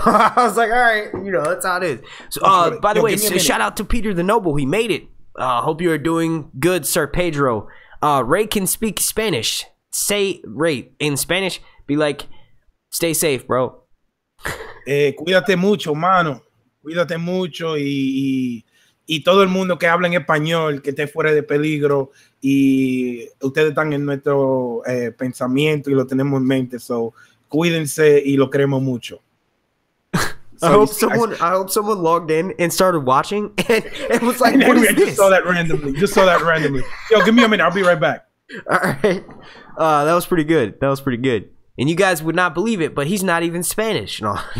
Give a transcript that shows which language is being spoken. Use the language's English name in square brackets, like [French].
[English] I was like, all right, that's how it is. So, by the way, shout out to Peter the Noble. He made it. Hope you are doing good, Sir Pedro. Ray can speak Spanish. Say, Ray, in Spanish, be like, stay safe, bro. [Spanish] Cuídate mucho, mano. Cuídate mucho, y todo el mundo que habla en español, que esté fuera de peligro, y ustedes están en nuestro pensamiento y lo tenemos en mente. So, cuídense y lo queremos mucho. [English] So I hope someone logged in and started watching and was like, what is this? Just saw that randomly. Yo, give me a minute. I'll be right back. All right. That was pretty good. And you guys would not believe it, but he's not even Spanish. No.